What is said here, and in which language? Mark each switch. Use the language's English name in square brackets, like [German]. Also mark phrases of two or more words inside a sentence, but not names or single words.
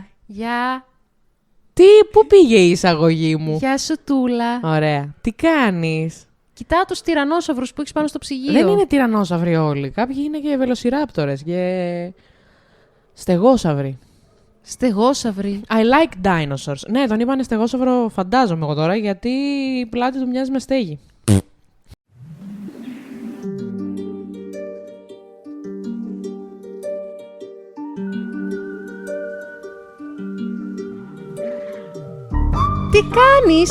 [Greek] Γεια. Πού πήγε η εισαγωγή μου? Γεια σου Τούλα. Ωραία. Τι κάνεις? Κοιτάω τους τυραννόσαυρους που έχεις πάνω στο ψυγείο. Δεν είναι τυραννόσαυροι όλοι. Κάποιοι είναι και βελοσιράπτορες και στεγόσαυροι. Στεγόσαυροι. [English] I like dinosaurs. [Greek] Ναι, τον είπανε στεγόσαυρο, φαντάζομαι εγώ τώρα, γιατί η πλάτη του μοιάζει με στέγη. Τι κάνεις?